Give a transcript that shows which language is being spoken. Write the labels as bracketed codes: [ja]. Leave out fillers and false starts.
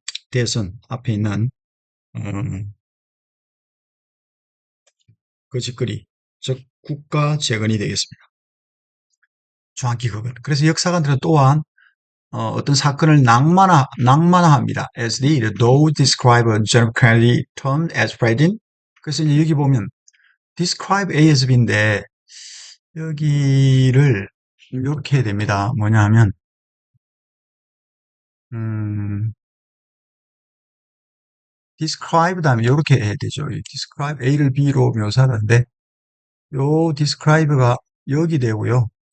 [ko] 대선 앞에 있는 그 짓거리, 즉 국가 재건이 되겠습니다. 정확히 그건. 그래서 역사관들은 또한 어떤 사건을 낭만화합니다. [en] As they do describe a John F. Kennedy term as president. [ko] 그래서 이제 여기 보면 describe A as B인데 여기를 이렇게 해야 됩니다. 뭐냐 하면 음, describe 다음에 이렇게 해야 되죠. describe A를 B로 묘사하는데 요 describe가 여기 되고요.